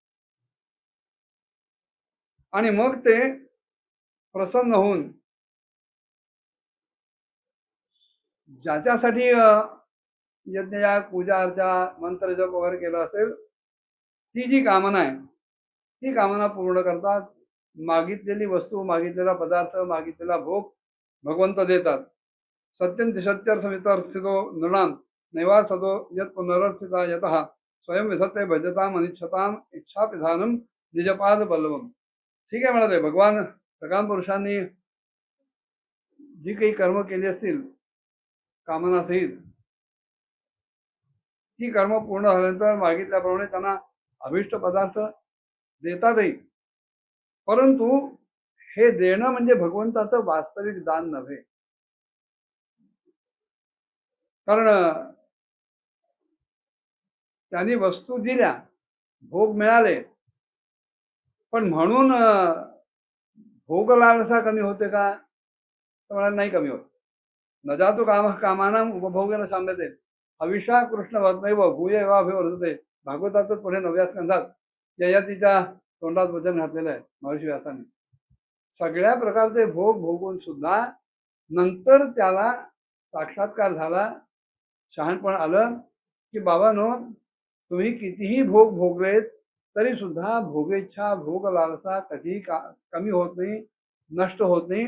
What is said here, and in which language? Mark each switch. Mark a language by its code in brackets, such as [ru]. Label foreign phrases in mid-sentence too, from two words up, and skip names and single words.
[mr] आणि मग ते प्रसन्न होऊन ज्याच्यासाठी यज्ञ याग पूजा अर्चा मंत्र जप वगैरे केला असेल ती जी कामना आहे ती कामना पूर्ण करतात. मागितलेली वस्तू, मागितलेला पदार्थ, मागितलेला भोग भगवंत देतात. [sa] सत्यं सत्यर्थमितर्थितो नृणाम नैवार्थतो यत् पुनरर्थिता यतः स्वयं विधत्ते भजताम अनिच्छताम इच्छापिधानम निजपाद बल्लवम. [mr] ठीक आहे म्हणाले, भगवान सकाम पुरुषांनी जी काही कर्म केली असतील कामना सहित ती कर्म पूर्ण झाल्यानंतर मागितल्याप्रमाणे त्यांना अभिष्ट पदार्थ देतातही. परंतु हे देणं म्हणजे भगवंताचं वास्तविक दान नव्हे. कारण त्यांनी वस्तू दिल्या, भोग मिळाले, पण म्हणून भोग लालसा कमी होते का? तर मला नाही कमी होत. [sa] न जातो काम कामानाम उपभोगेन साम्यते अविषा कृष्ण वर्तनैव भूय वाभिवर्धते. [mr] भागवतातच पुढे 9व्या स्कंधात ययातीच्या तोंडात वचन घातलेलं आहे महर्षी व्यासाने. सगळ्या प्रकारचे भोग भोगून सुद्धा नंतर त्याला साक्षात्कार झाला, शहाणपण आलं की बाबांनो, तुम्ही कितीही भोग भोगलेत तरी सुद्धा भोगेच्छा भोग लालसा कधी कमी होत नाही, नष्ट होत नाही.